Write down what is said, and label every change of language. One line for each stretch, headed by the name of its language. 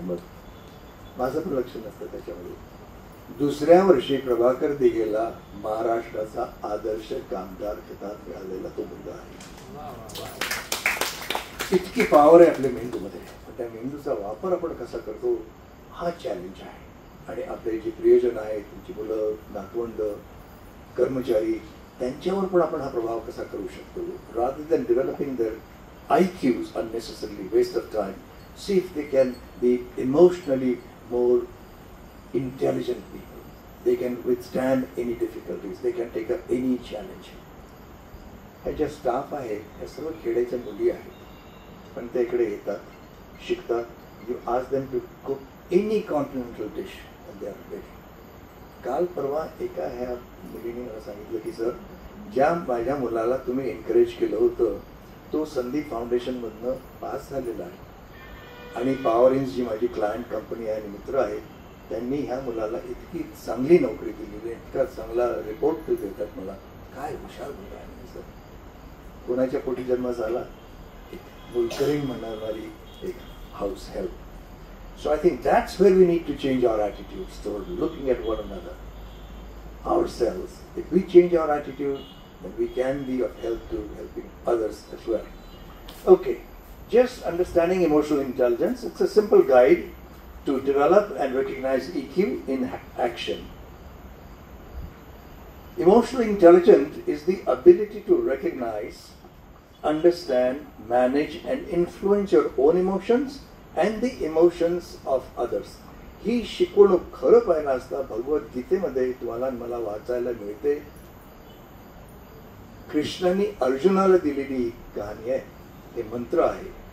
Marathi: मग माझं पण लक्ष नसतं त्याच्यामध्ये. दुसऱ्या वर्षी प्रभाकर दिघेला महाराष्ट्राचा आदर्श कामगार खिताब मिळालेला तो मुलगा आहे. इतकी पॉवर आहे आपल्या मेंदूमध्ये. त्या मेंदूचा वापर आपण कसा करतो हा चॅलेंज आहे. आणि आपले जे प्रियजन आहेत, तुमची मुलं, नातवंड, कर्मचारी, त्यांच्यावर पण आपण हा प्रभाव कसा करू शकतो.
English: Rather than developing their IQs unnecessarily, waste of time, see if they can be emotionally more intelligent people. They can withstand any difficulties. They can take up any challenge.
Marathi: ह्या ज्या स्टाफ आहे ह्या सर्व खेड्याच्या मुली आहेत, पण त्या इकडे येतात, शिकतात.
English: You ask them to cook any continental dish and they are ready.
Marathi: काल परवा एका ह्या मुलीने मला सांगितलं की सर ज्या माझ्या मुलाला तुम्ही एनकरेज केलं होतं तो संदीप फाउंडेशनमधनं पास झालेला आहे. आणि पॉवर इंज जी माझी क्लायंट कंपनी आहे आणि मित्र आहेत, त्यांनी ह्या मुलाला इतकी चांगली नोकरी दिलेली, इतका चांगला रिपोर्ट देतात मला. काय हुशार मुलं आहे सर. कोणाच्या पोटी जन्म झाला, एक मुलकरीण म्हणणारी एक house help.
English: So I think that's where we need to change our attitudes toward looking at one another, ourselves. If we change our attitude, then we can be of help to helping others as well. Okay, just understanding emotional intelligence. It's a simple guide to develop and recognize EQ in action. Emotional intelligence is the ability to recognize, understand, manage and influence your own emotions and the emotions of others.
Marathi: ही शिकवणूक खरं पाहिलं असता भगवद्गीतेमध्ये तुम्हाला मला वाचायला मिळते. कृष्णाने अर्जुनाला दिलेली कहाणी आहे, हे मंत्र आहे.